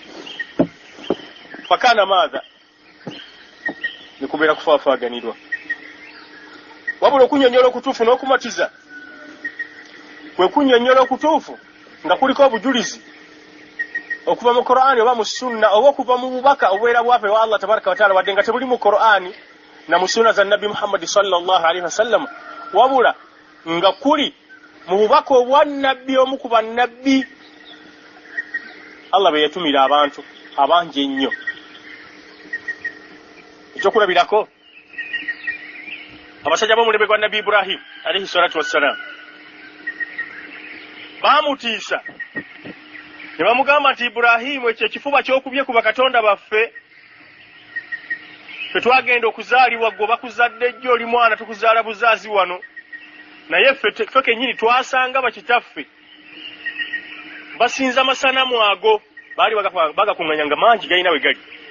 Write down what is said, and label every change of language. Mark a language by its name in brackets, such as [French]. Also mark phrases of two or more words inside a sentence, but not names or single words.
[Ganda] Fakana maadha ne kubeera kufaafaaganirwa. Wabula okunnyonnyola okutuufu n'okumatiza kwe kunnyonnyola okutuufu nga kuliko obujulizi okuva mu Qur'ani oba mu sunna oba okuva mu bubaka obubeera bwape wa Allah [Arabic] تبارك وتعالى [Ganda] wadde nga tebuli mu Qur'ani na mu sunna za Nabi Muhammad [Arabic] صلى الله عليه وسلم, [Ganda] wabula nga kuli mu bubaka obwa nabbi omu ku bannabbi Allah be yatumira abantu abangi ennyo. Ekyokulabirako abasajja b'omulembe gwa Nabi Ibrahim [Arabic] عليه الصلاة والسلام [Ganda] baamutiisa ne bamugamba nti Ibrahimu ekyo ekifuba ky'okubye ku bakatonda baffe twagenda okuzaalibwa gwe bakuzadde jjo oli mwana tukuzaala buzaazi wano naye ffe kennyini twasanga bakitaffe basinza amasanamu ago baali bagakuŋŋanyanga mangi galina we gali.